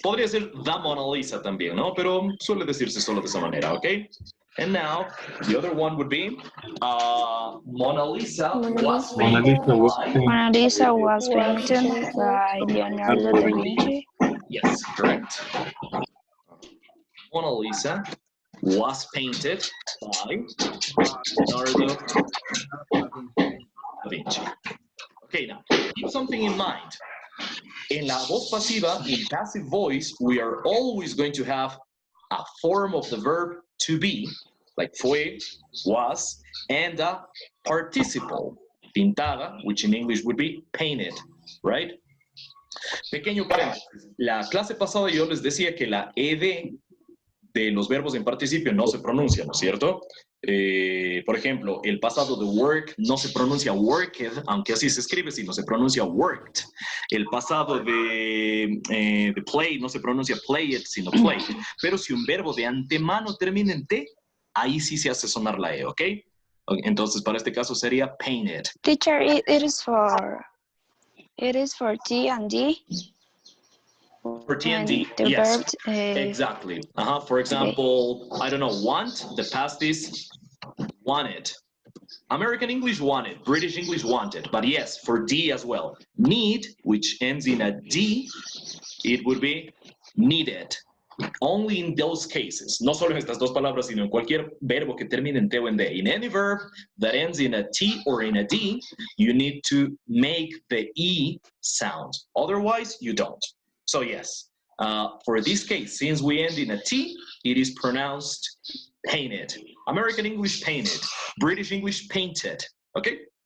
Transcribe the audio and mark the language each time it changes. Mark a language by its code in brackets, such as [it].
[es] Podría ser the Mona Lisa también, ¿no? Pero suele decirse solo de esa manera, okay? [en] And now, the other one would be Mona Lisa was Mona painted Lisa was by... painted. Mona Lisa was painted by Leonardo da Vinci. Yes, correct. Mona Lisa was painted by Leonardo da Vinci. Okay, now, keep something in mind. [es] En la voz pasiva, [en] in passive voice, we are always going to have a form of the verb to be, like fue, was, and a participle, pintada, which in English would be painted, right? [es] Pequeño paréntesis. La clase pasada yo les decía que la ed de los verbos en participio no se pronuncia, ¿no es cierto? Por ejemplo, el pasado de work no se pronuncia worked, aunque así se escribe, sino se pronuncia worked. El pasado de play no se pronuncia played, sino played. Pero si un verbo de antemano termina en T, ahí sí se hace sonar la E, ¿ok? Entonces, para este caso sería painted. [en] Teacher, it is for T and D. For T and D, The yes. verb, Exactly. For example, I don't know, want, the past is wanted. American English wanted, British English wanted, but yes, for D as well. Need, which ends in a D, it would be needed. Only in those cases, [es] no solo en estas dos palabras, sino en cualquier verbo que termine en T o en D. [en] In any verb that ends in a T or in a D, you need to make the E sound. Otherwise, you don't. So yes, for this case, since we end in a T, it is pronounced painted. American English painted. British English painted. Okay?